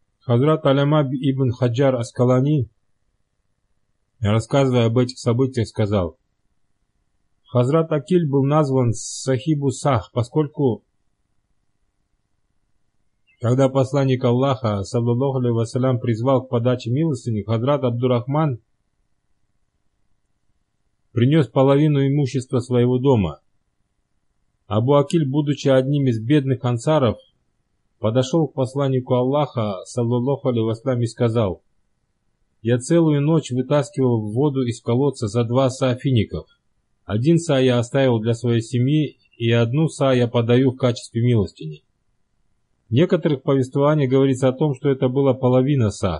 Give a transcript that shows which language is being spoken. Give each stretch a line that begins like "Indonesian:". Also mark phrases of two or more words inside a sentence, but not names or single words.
Russian: Хазрат Аляма ибн Хаджар Аскалани, рассказывая об этих событиях, сказал: Хазрат Акиль был назван Сахибу Сах, поскольку, когда посланник Аллаха,
Arabic: صلى الله عليه وسلم,
Russian: призвал к подаче милостыни, Хазрат Абдурахман принес половину имущества своего дома. Абу Акиль, будучи одним из бедных ансаров, подошел к посланнику Аллаха,
Arabic: صلى الله عليه وسلم,
Russian: и сказал: «Я целую ночь вытаскивал воду из колодца за 2 са фиников. 1 са я оставил для своей семьи, и 1 са я подаю в качестве милостыни». В некоторых повествованиях говорится о том, что это была половина са.